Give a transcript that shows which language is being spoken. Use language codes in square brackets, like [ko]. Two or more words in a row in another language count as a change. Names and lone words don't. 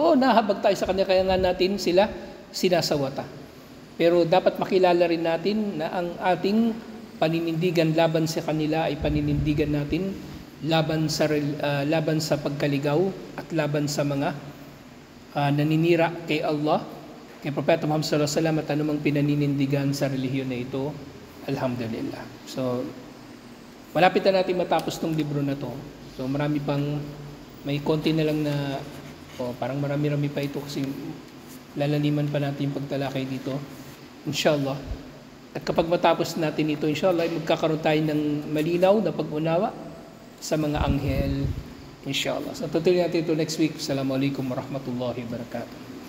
[tl] Nahabag tayo sa kanila, kaya nga natin sila sinasawata. Pero dapat makilala rin natin na ang ating paninindigan laban sa kanila ay paninindigan natin laban sa pagkaligaw at laban sa mga naninira kay Allah, kay Propeta Muhammad [ar] صلى الله عليه وسلم, [tl] at anumang pinaninindigan sa relihiyon na ito, alhamdulillah. So, malapit na natin matapos tong libro na to. So, may konti na lang na, parang marami-rami pa ito kasi lalaliman pa natin yung pagtalakay dito. Inshallah. At kapag matapos natin ito, inshallah, magkakaroon tayo ng malinaw na pag-unawa sa mga anghel, inshallah. So, tutuloy natin ito [en] next week. [ar] السلام عليكم ورحمة الله وبركاته.